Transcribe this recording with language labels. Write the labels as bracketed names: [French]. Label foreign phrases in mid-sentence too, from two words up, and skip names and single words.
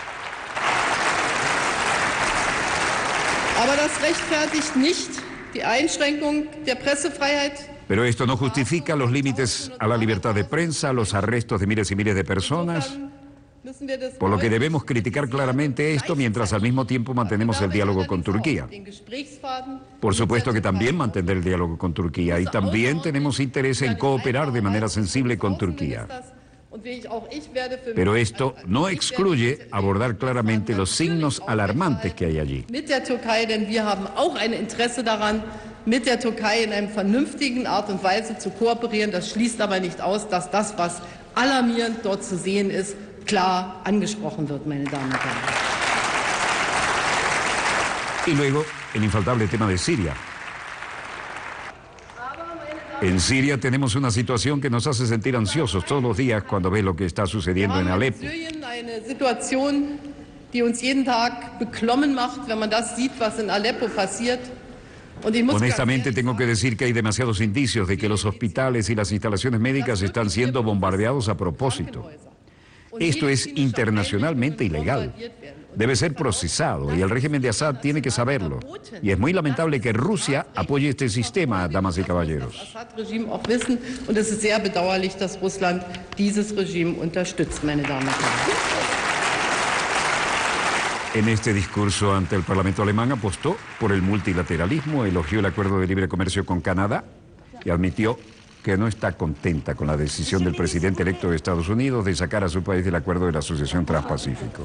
[Spanish] Pero esto no justifica los límites a la libertad de prensa, los arrestos de miles y miles de personas, por lo que debemos criticar claramente esto mientras al mismo tiempo mantenemos el diálogo con Turquía. Por supuesto que también mantener el diálogo con Turquía y también tenemos interés en cooperar de manera sensible con Turquía. Pero esto no excluye abordar claramente los signos alarmantes que hay allí. [German] Mit der Türkei, denn wir haben auch ein Interesse daran, mit der Türkei in einer vernünftigen Art und Weise zu kooperieren. Das schließt aber nicht aus, dass das, was alarmierend dort zu sehen ist, klar angesprochen wird, meine Damen und Herren. [Spanish] Y luego, el infaltable tema de Siria. En Siria tenemos una situación que nos hace sentir ansiosos todos los días cuando ve lo que está sucediendo en Alepo. [German] Eine Situation, die uns jeden Tag beklommen macht, wenn man das sieht, was in Aleppo passiert. [Spanish] Honestamente tengo que decir que hay demasiados indicios de que los hospitales y las instalaciones médicas están siendo bombardeados a propósito. Esto es internacionalmente ilegal. Debe ser procesado y el régimen de Assad tiene que saberlo. Y es muy lamentable que Rusia apoye este sistema, damas y caballeros. [German] Und es ist sehr bedauerlich, dass Russland dieses Regime unterstützt, meine Damen und Herren. [Spanish] En este discurso ante el Parlamento alemán apostó por el multilateralismo, elogió el acuerdo de libre comercio con Canadá y admitió que no está contenta con la decisión del presidente electo de Estados Unidos de sacar a su país del acuerdo de la Asociación Transpacífico.